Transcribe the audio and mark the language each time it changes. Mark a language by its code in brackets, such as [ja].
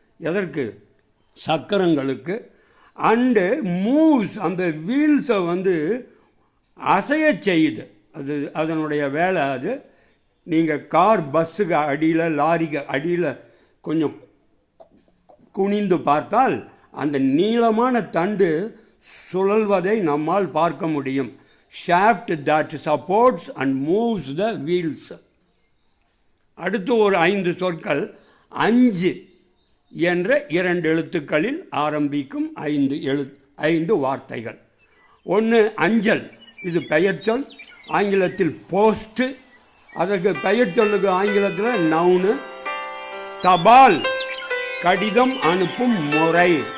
[ta] எதற்கு, சக்கரங்களுக்கு. [en] and moves, [ta] அந்த வீல்ஸை அசைய செய்யுது. அது அதனுடைய வேலை. அது நீங்கள் கார், பஸ்ஸுக்கு அடியில், லாரிக்கு அடியில் கொஞ்சம் குனிந்து பார்த்தால் அந்த நீளமான தண்டு சுழல்வதை நம்மால் பார்க்க முடியும். [en] Shaft that supports and moves the wheels. [ta] அடுத்து ஒரு 5 சொற்கள், 5 என்ற 2 எழுத்துக்களில் ஆரம்பிக்கும் 5 வார்த்தைகள். 1 அஞ்சல், இது பெயர் சொல், ஆங்கிலத்தில் போஸ்ட்டு. அதற்கு பெயர் சொல்லுக்கு ஆங்கிலத்தில் நவுனு. தபால், கடிதம் அனுப்பும் முறை.